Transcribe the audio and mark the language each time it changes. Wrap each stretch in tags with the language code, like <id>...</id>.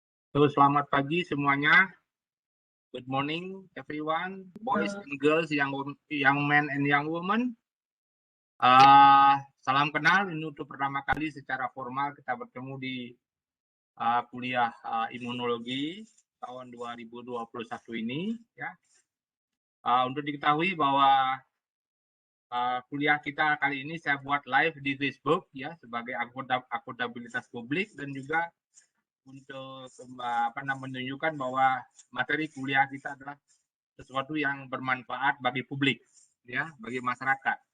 <id>So, selamat pagi semuanya.</id> <en>Good morning everyone, boys and girls, young men and young women.</en> <id>Salam kenal, ini untuk pertama kali secara formal kita bertemu di kuliah imunologi tahun 2021 ini ya. Untuk diketahui bahwa kuliah kita kali ini saya buat live di Facebook ya sebagai akuntabilitas publik dan juga untuk menunjukkan bahwa materi kuliah kita adalah sesuatu yang bermanfaat bagi publik ya, bagi masyarakat.</id>